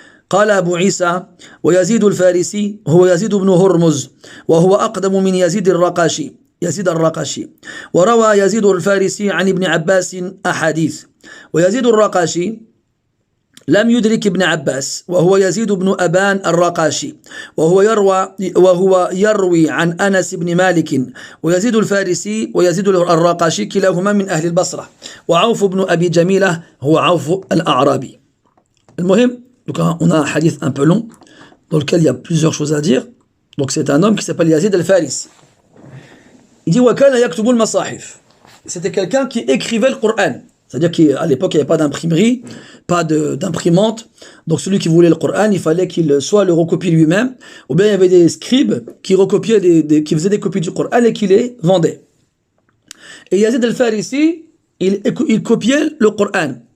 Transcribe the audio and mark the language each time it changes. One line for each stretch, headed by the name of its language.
Arabic: قال أبو عيسى ويزيد الفارسي هو يزيد بن هرمز وهو أقدم من يزيد الرقاشي وروى يزيد الفارسي عن ابن عباس أحاديث ويزيد الرقاشي لم يدرك ابن عباس وهو يزيد بن أبان الرقاشي وهو يروي عن أنس بن مالك ويزيد الفارسي ويزيد الرقاشي كلاهما من أهل البصرة وعوف بن أبي جميلة هو عوف الأعرابي. المهم,
French: donc on a un hadith un peu long dans lequel il y a plusieurs choses à dire. Donc c'est un homme qui s'appelle Yazid al-Faris. Il dit
Arabic: وَكَانَ يَكْتُبُ الْمَصَاحِفِ.
French: C'était quelqu'un qui écrivait le Coran. C'est-à-dire qu'à l'époque, il n'y avait pas d'imprimerie, pas d'imprimante. Donc celui qui voulait le Coran, il fallait qu'il soit le recopie lui-même. Ou bien il y avait des scribes qui recopiaient qui faisaient des copies du Coran et qui les vendaient. Et Yazid al-Farisi, il copiait le Coran.